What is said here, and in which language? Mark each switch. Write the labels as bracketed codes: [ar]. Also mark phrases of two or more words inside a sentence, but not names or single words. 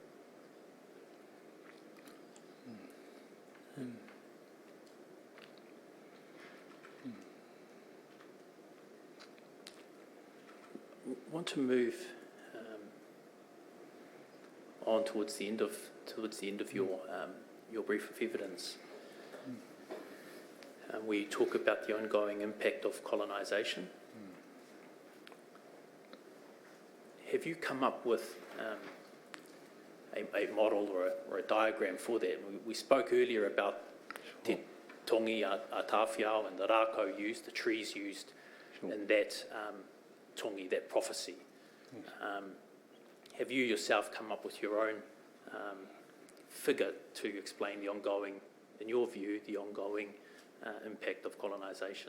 [en] I want to move on towards the end of your brief of evidence. We talk about the ongoing impact of colonisation. Have you come up with a model or a diagram for that? We spoke earlier about te tongi a tawhiao and the rākau used, the trees used, and that tongi, that prophecy. Have you yourself come up with your own figure to explain the ongoing, in your view, the ongoing impact of colonisation?